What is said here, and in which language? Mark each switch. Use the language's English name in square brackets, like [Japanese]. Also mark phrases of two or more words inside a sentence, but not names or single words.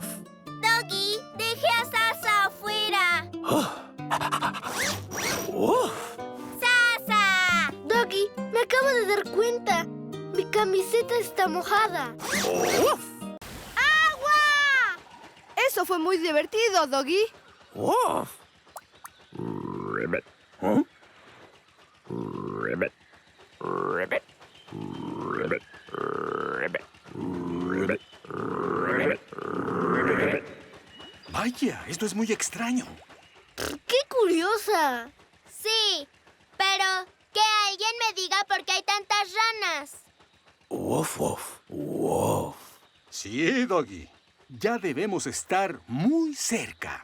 [Spanish] Doggy, deje a Sasa afuera. Woof. ¡Sasa! Doggy, me acabo de dar cuenta. Mi camiseta está mojada. Woof. ¡Agua! Eso fue muy divertido, Doggy. Woof. Ribbit. Huh? Ribbit. Ribbit. Ribbit. Ribbit. Ribbit. Ribbit. Ribbit. Vaya, esto es muy extraño. ¡Qué curiosa! Sí, pero que alguien me diga por qué hay tantas ranas. Woof, woof. Woof. Sí, Doggy. Ya debemos estar muy cerca.